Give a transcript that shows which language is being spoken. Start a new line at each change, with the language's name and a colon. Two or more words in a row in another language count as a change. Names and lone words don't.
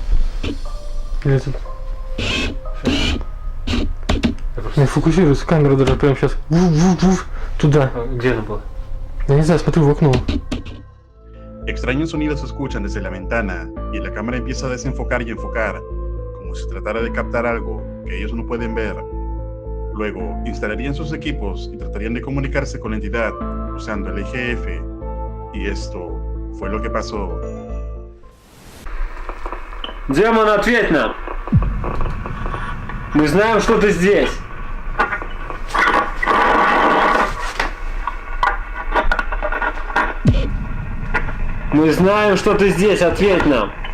Russian: Или тут? Не фокусируется камера даже прямо сейчас. Туда. Где она была? Я не знаю, смотрю в окно.
Spanish: Extraños sonidos se escuchan desde la ventana y la cámara empieza a desenfocar y enfocar, como si tratara de captar algo que ellos no pueden ver. Luego, instalarían sus equipos y tratarían de comunicarse con la entidad usando el IGF. Y esto fue lo que pasó.
Russian: Демон, ответь нам! Мы знаем, что ты здесь! Мы знаем, что ты здесь, ответь нам!